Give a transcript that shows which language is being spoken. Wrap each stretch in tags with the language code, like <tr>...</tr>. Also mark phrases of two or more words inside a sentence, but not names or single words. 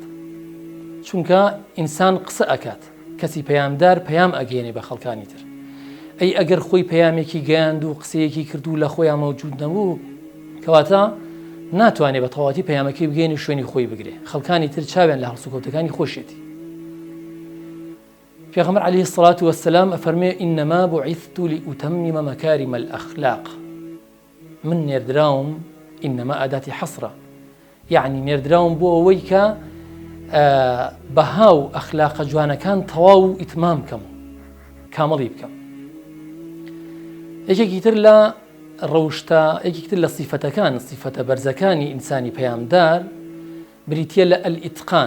<ckb>چونکە ئینسان قسە ئەکات، کەسی پەیامدار پەیام ئەگەێنێ بە خەڵکانی تر. ئەی ئەگەر خۆی پەیامێکی گەیاند و قسەیەکی کرد و لە خۆیان مەوجود نەبوو، کەواتە ناتوانێت بە تەواوەتی پەیامەکەی بگەێنی شوێنی خۆی بگرێ، خەڵکانی تر چاویان لە هەڵسوکەوتەکانی خۆشێتی.</ckb> <ar>پێغەمبەر عەلەیهی السەڵات وەسسەلام ئەفەرمێ: إنما بعثت لأتمم مكارم الأخلاق.</ar> <ckb>من نێردراوم، إنما ئاداتی حەسرە، یعنی نێردراوم بۆ ئەوەی کە بەها و ئەخلاقە جوانەکان تەواو و ئیتمام بکەم، کامەڵی بکەم. یەکێکی تر لە ڕەوشتە، یەکێکی تر لە سیفەتەکان، سیفەتە بەرزەکانی ئینسانی پەیامدار بریتیە لە ئەلئیتقان.</ckb>